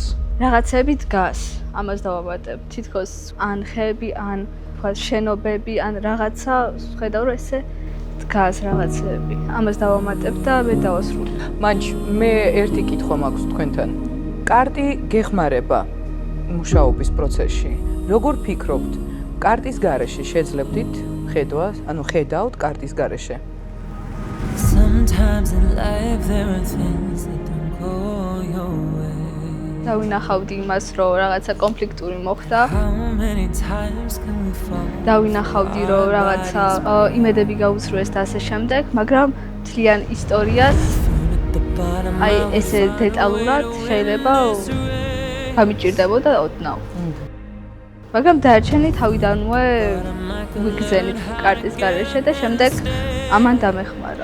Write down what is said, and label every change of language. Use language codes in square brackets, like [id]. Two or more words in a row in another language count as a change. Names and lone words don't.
[ka] რაღაცები დგას, ამას დავამატებ. თითქოს ან ხეები, ან თქვა შენობები, ან რაღაცა ხედავ რომ ესე დგას რაღაცები. ამას დავამატებ და მე დავასრულებ. მანჩ მე ერთი კითხვა მაქვს თქვენთან. კარტი გეხმარება მუშაობის პროცესში. როგორ ფიქრობთ, კარტის გარეშე შეძლებდით ხედვას, ანუ ხედავთ კარტის გარეშე? [en] Sometimes in life there are things that don't go your way. [ka] დავინახავდი იმას, რომ რაღაცა კონფლიქტური მოხდა. [en] How many times can we fall? [ka] დავინახავდი, რომ რაღაცა იმედები გაუცრუეს და ასე შემდეგ, მაგრამ მთლიან ისტორიას აი ესე დეტალურად შეიძლება გამიჭირდებოდა ოდნავ. მაგრამ დაარჩენი თავიდანვე ვიგზენით კარტის გარეშე და შემდეგ ამან დამეხმარა.